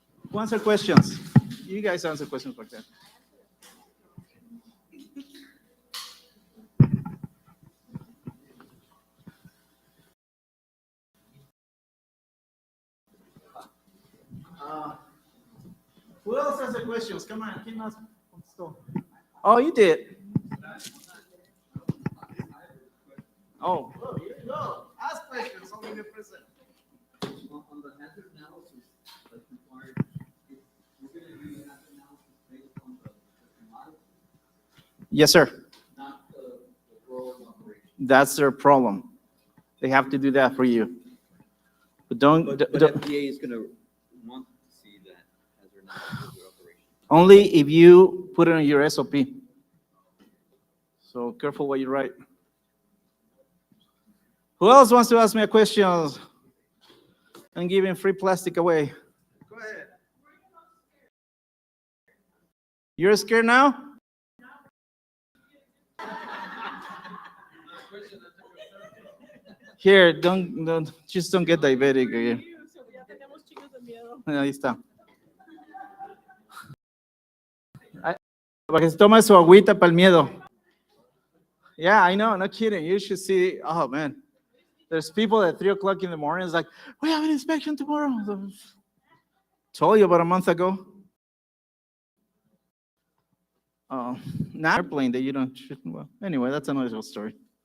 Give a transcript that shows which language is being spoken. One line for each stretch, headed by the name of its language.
English: Who answered questions? You guys answer questions like that. Who else has the questions? Come on,
Spanish: ¿quién más contestó?
English: Oh, you did. Oh, here you go. Ask questions, only the present. On the hazard analysis that's required, we're gonna do hazard analysis based on the commodity, Yes, sir. not the growth operation. That's their problem. They have to do that for you. But don't, But FDA is gonna want to see that hazard analysis of your operation. only if you put it on your SOP. So careful what you write. Who else wants to ask me a question? I'm giving free plastic away. Go ahead. You're scared now? Here, just don't get diabetic again.
Spanish: Ahí está. Para que se tome su agüita para el miedo.
English: Yeah, I know, no kidding. You should see, oh man. There's people at 3 o'clock in the morning, it's like, we have an inspection tomorrow. Told you about a month ago. Now airplane that you don't, well, anyway, that's another story.